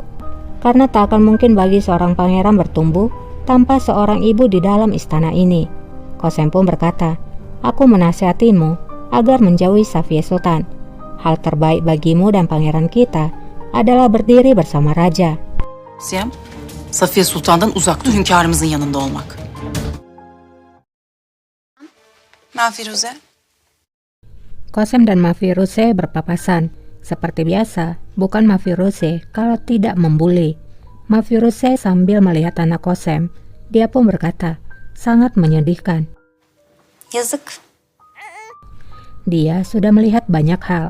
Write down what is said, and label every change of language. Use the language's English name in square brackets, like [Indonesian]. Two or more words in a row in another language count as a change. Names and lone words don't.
[Indonesian] Karena tak akan mungkin bagi seorang pangeran bertumbuh tanpa seorang ibu di dalam istana ini. Qasem pun berkata, aku menasihatimu agar menjauhi Safiye Sultan. Hal terbaik bagimu dan pangeran kita adalah berdiri bersama raja. [Turkish] Siyem, Safiye Sultan'dan uzak dur, hünkârımızın yanında olmak. [Indonesian] Mafiruze. Qasem dan Mafiruze berpapasan. Seperti biasa, bukan Mafiruze kalau tidak membuli. Mafiruze sambil melihat anak Qasem, dia pun berkata, sangat menyedihkan. [Turkish] Yazık. [Indonesian] Dia sudah melihat banyak hal.